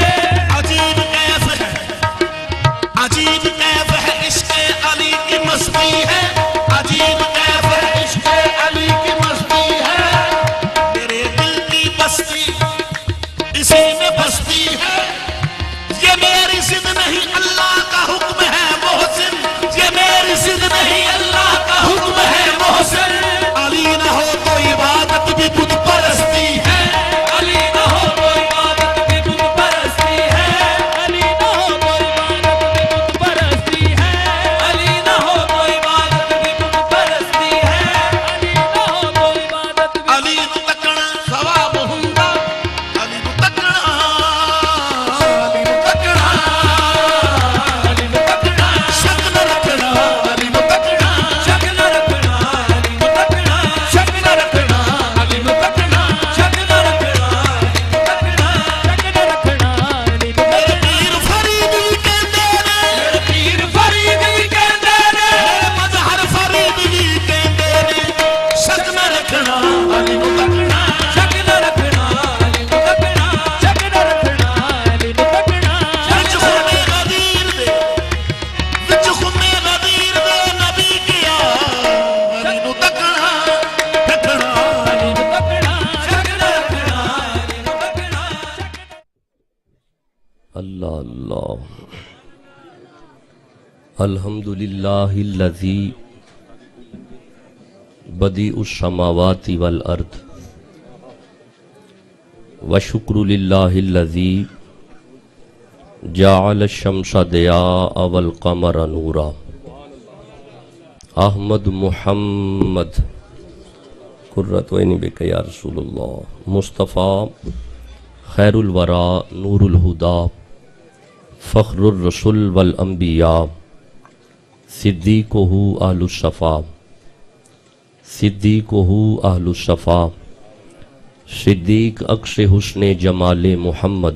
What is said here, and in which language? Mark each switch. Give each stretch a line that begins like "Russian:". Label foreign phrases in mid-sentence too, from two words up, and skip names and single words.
Urdu: عجیب کیف ہے عجیب کیف ہے عشق علی کی مستی ہے عجیب کیف ہے عشق علی کی مستی ہے میرے دل کی بستی اسی میں بستی ہے یہ میری ضد نہیں اللہ کا حکم ہے محسن یہ میری ضد نہیں اللہ کا حکم ہے محسن علی نہ ہو تو عبادت بھی بت پرستی ہے علی نہ ہو تو عبادت بھی بت پرستی ہے علی نہ ہو تو عبادت بھی بت پرستی ہے علی نہ ہو تو عبادت بھی بت پرستی ہے علی نہ ہو تو عبادت بھی
Punjabi: علی نو تکنا ثواب ہوندا علی نو تکنا علی نو تکنا علی نہ تکنا شک نہ رکھنا علی نو تکنا شک نہ رکھنا علی نہ تکنا شک نہ رکھنا علی نہ تکنا شک نہ رکھنا علی نہ میرے پیر فرید بھی کہندے نے میرے پیر فرید بھی کہندے نے میرے مظہر فرید بھی کہندے نے شک نہ رکھنا علی نو تکنا شک نہ رکھنا علی نہ تکنا شک نہ رکھنا علی نہ تکنا وچ خمے غدیر دے وچ خمے غدیر دے نبی کیا علی نو تکنا تکنا علی نہ تکنا شک نہ رکھنا علی نہ تکنا
Arabic: اللہ اللہ الحمدللہ الذی بدیع السماوات والارض وشکر للہ الذی جعل الشمس ضیاء والقمر نورا احمد محمد قرۃ عینی بک یا رسول اللہ مصطفیٰ خیر الورا نور الہدا فخر الرسل والانبیاء صدیقہ اہل الصفا صدیقہ اہل الصفا صدیق عکس حسن جمال محمد